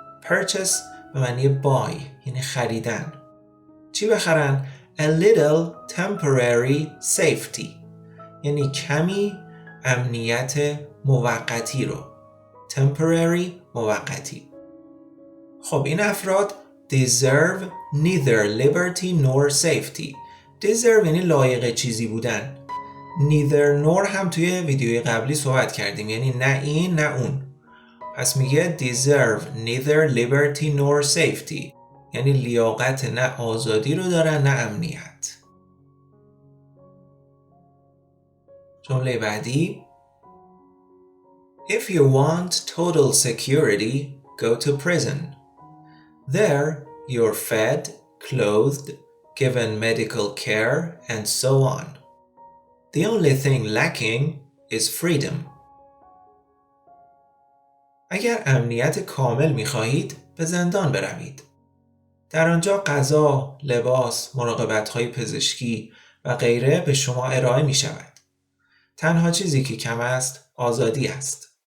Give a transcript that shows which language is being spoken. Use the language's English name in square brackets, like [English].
[Persian] purchase به معنی buy یعنی خریدن. چی بخرن؟ [English] a little temporary safety [Persian] یعنی کمی امنیت موقتی رو. temporary موقتی. خب این افراد [English] deserve neither liberty nor safety. [Persian] deserve یعنی لایق چیزی بودن. neither nor هم توی ویدیوی قبلی صحبت کردیم، یعنی نه این نه اون. پس میگه [English] deserve neither liberty nor safety [Persian] یعنی لیاقت نه آزادی رو دارن نه امنیت. جمله بعدی. [English] If you want total security, go to prison. There, you're fed, clothed, given medical care, and so on. The only thing lacking is freedom. [Persian] اگر امنیت کامل می‌خواهید، به زندان بروید. در آنجا غذا، لباس، مراقبت‌های پزشکی و غیره به شما ارائه می‌شود. تنها چیزی که کم است، آزادی است.